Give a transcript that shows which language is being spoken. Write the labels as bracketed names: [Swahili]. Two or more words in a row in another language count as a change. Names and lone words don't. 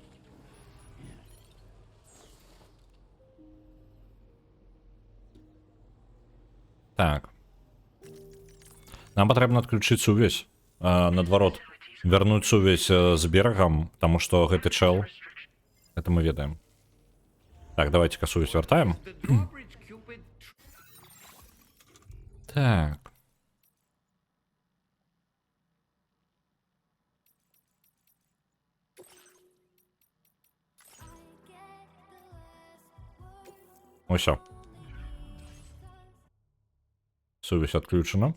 [Belarusian] Так. Нам патрэбна адключыць сувязь, наадварот, вярнуць сувязь з берагам, таму што гэты чэл, гэта мы ведаем. Так, давайте-ка сувязь вяртаем. [English] The drawbridge Cupid [Belarusian] Так. Усё. Сувязь отключена.